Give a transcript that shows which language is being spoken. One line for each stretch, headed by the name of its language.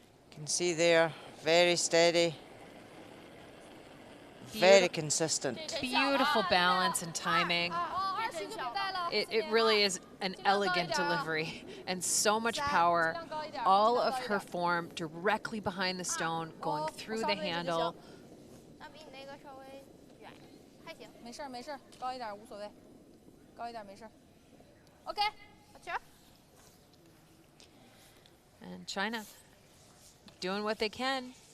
English: You can see there, very steady, very consistent. Beautiful balance and timing. It really is an elegant delivery and so much power. All of her form directly behind the stone, going through the handle.
Chinese: 那比你那个稍微远还行没事没事高一点无所谓高一点没事 OK 好球
English: And China doing what they can.